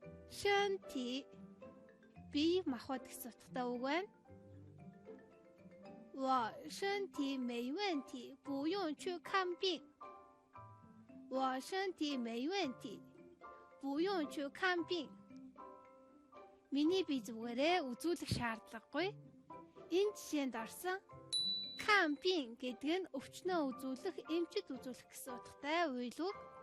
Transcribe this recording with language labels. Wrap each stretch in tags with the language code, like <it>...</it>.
<mn>身体би махбод гэсэн утгатай үг байна.</mn> <zh>我身体没问题，不用去看病. 我身体没问题，不用去看病.</zh> <mn>Миний бие зүгээрээ үзүүлэх шаардлагагүй. Энэ жишээнд орсон看病гэдэг нь өвчнөө үзүүлэх, эмчит үзүүлэх гэсэн утгатай үйл үг.</mn>